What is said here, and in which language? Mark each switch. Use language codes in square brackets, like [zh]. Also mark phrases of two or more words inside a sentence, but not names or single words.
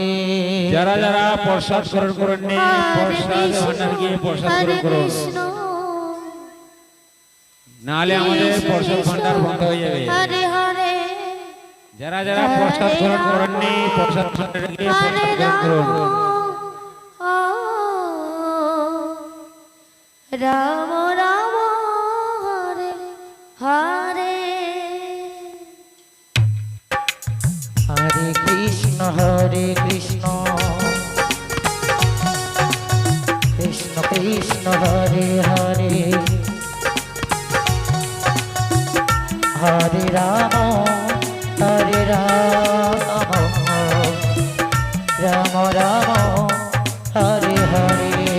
[bn] যারা যারা প্রসাদ গ্রহণ করেননি প্রসাদ ভান্ডার গিয়ে প্রসাদ গ্রহণ করুন নালে আমাদের প্রসাদ ভান্ডার বন্ধ হয়ে যাবে হরে হরে যারা যারা প্রসাদ গ্রহণ করেননি প্রসাদ ভান্ডার গিয়ে প্রসাদ গ্রহণ করুন রাম রাম হরে হরে হরে কৃষ্ণ কৃষ্ণ কৃষ্ণ হরে হরে হরে রাম রাম রাম হরে হরে